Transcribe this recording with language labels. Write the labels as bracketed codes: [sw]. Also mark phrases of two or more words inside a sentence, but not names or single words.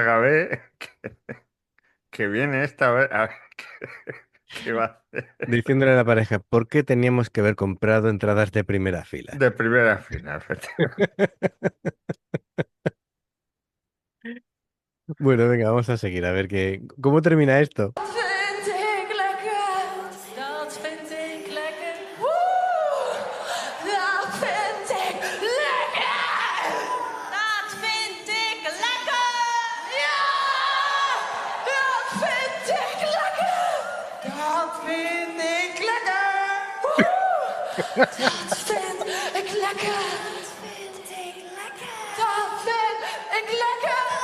[es] trágame, que viene esta vez, a ver, qué va a hacer. Diciéndole a la pareja, ¿por qué teníamos que haber comprado entradas de primera fila? De primera fila, efectivamente. Bueno, venga, vamos a seguir a ver cómo termina esto. [nl] Vind ik lekker. Dat vind ik lekker. Woe! Dat vind ik lekker. Dat vind ik lekker. Ja! Dat vind ik lekker. Dat vind ik lekker. Woe! Dat vind ik lekker. Dat vind ik lekker. Dat vind ik lekker.